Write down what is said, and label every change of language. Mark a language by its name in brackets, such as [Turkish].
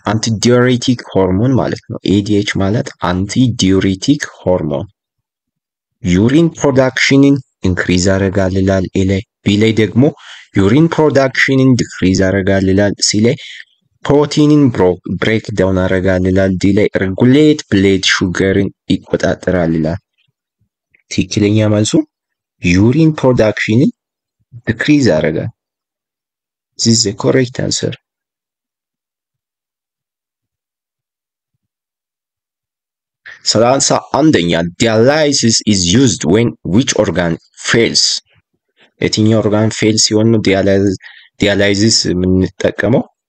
[Amharic] አንቲዲዩሬቲክ ሆርሞን ማለት ነው። ADH ማለት አንቲዲዩሬቲክ ሆርሞን ዩሪን ፕሮዳክሽንን ኢንክሪዝ ያደርጋል ይላል ኤ ላይ። ቢ ላይ ደግሞ ዩሪን ፕሮዳክሽንን ዲክሪዝ ያደርጋል ይላል። ሲ ላይ ፕሮቲንን ብሬክ ዳውን ያደርጋል ይላል። ዲ ላይ ሬጉሌት ብለድ ሹገርን ይቆጣጠራል ይላል። ትክክለኛ መልሱ ዩሪን ፕሮዳክሽንን ዲክሪዝ ያደርጋል። [English] This is the correct answer. [Amharic] 31ኛ [English] dialysis is used when which organ fails? [Amharic] የትኛው ኦርጋን ፌል ሲሆን ነው ዲያላይሲስ የምንጠቀመው?